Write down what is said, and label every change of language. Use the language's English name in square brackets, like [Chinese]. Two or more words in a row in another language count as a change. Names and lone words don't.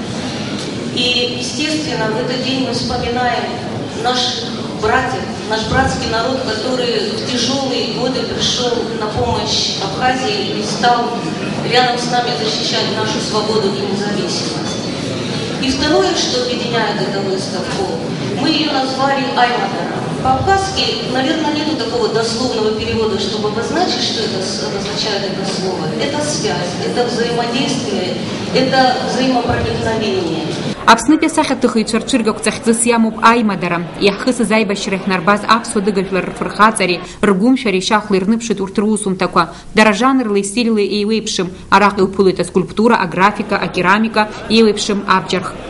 [Russian] И, естественно, в этот день мы вспоминаем наших братьев, наш братский народ, который в тяжелые годы пришел на помощь Абхазии и стал рядом с нами защищать нашу свободу и независимость. И второе, что объединяет эту выставку, мы ее назвали Аймадара. По-абхазски, наверное, нету такого дословного перевода, чтобы обозначить, что это означает это слово. Это связь, это взаимодействие, это взаимопроникновение. [Abkhazian] Аԥснытәи асахьаҭыхыҩцәа рцәыргақәҵа хьӡыс иамоуп аимадара. Иаҳхысыз аибашьра иахнарбаз аԥсуа дыгажәлар рфырхаҵареи, ргәымшәареи шьахәла ирныԥшит урҭ русумҭақәа. Дара жанрлеи стильлеи еиуеиԥшым. Араҟа иуԥылоит аскульптура, аграфика, акерамика, еиуеиԥшым абџьархқәа.